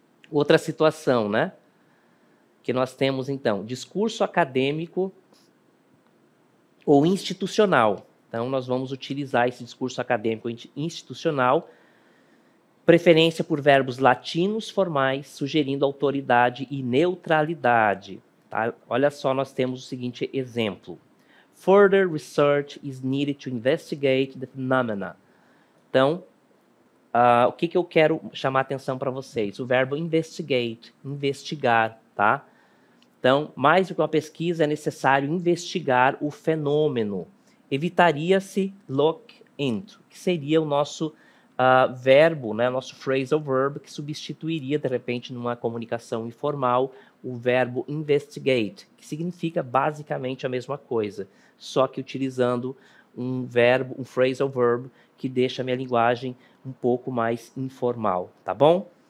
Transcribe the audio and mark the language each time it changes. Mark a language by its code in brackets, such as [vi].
[pt] Outra situação, né? Que nós temos, então, discurso acadêmico ou institucional. Então, nós vamos utilizar esse discurso acadêmico institucional, preferência por verbos latinos formais, sugerindo autoridade e neutralidade. Tá? Olha só, nós temos o seguinte exemplo. [en] Further research is needed to investigate the phenomena. [pt] Então, o que eu quero chamar a atenção para vocês? O verbo investigate, investigar, tá? Então, mais do que uma pesquisa, é necessário investigar o fenômeno. Evitaria-se look into, que seria o nosso verbo, né, nosso phrasal verb, que substituiria, de repente, numa comunicação informal, o verbo investigate, que significa basicamente a mesma coisa, só que utilizando um phrasal verb, que deixa a minha linguagem um pouco mais informal, tá bom?